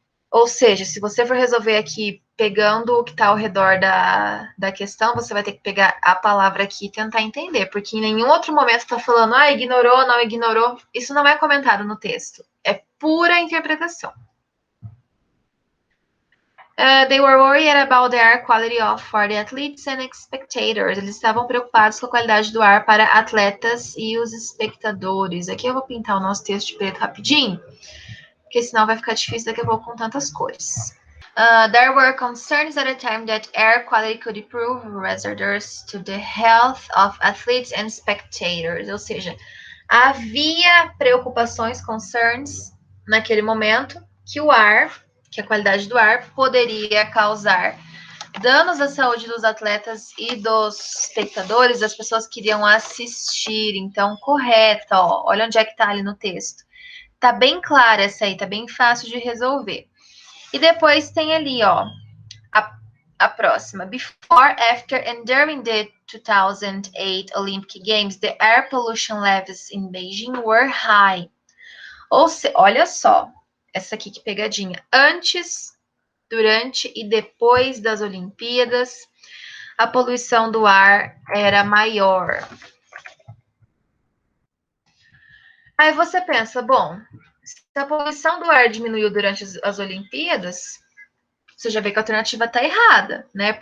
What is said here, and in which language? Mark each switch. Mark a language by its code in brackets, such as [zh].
[pt] Ou seja, se você for resolver aqui pegando o que está ao redor da questão, você vai ter que pegar a palavra aqui e tentar entender, porque em nenhum outro momento está falando, ignorou, não ignorou. Isso não é comentado no texto. É pura interpretação. [en] They were worried about the air quality for the athletes and spectators. [pt] Eles estavam preocupados com a qualidade do ar para atletas e os espectadores. Aqui eu vou pintar o nosso texto de preto rapidinho, porque senão vai ficar difícil daqui a pouco com tantas cores. [en] There were concerns at the time that air quality could prove hazardous to the health of athletes and spectators. [pt] Ou seja, havia preocupações, concerns, naquele momento, que o ar, que a qualidade do ar poderia causar danos à saúde dos atletas e dos espectadores, das pessoas que iriam assistir. Então, correta, ó, olha onde é que tá ali no texto. Tá bem clara essa aí, tá bem fácil de resolver. E depois tem ali, ó, a próxima. [en] Before, after, and during the 2008 Olympic Games, the air pollution levels in Beijing were high. [pt] Olha só, essa aqui que pegadinha. Antes, durante e depois das Olimpíadas, a poluição do ar era maior. Aí você pensa, bom, se a poluição do ar diminuiu durante as Olimpíadas, você já vê que a alternativa está errada, né?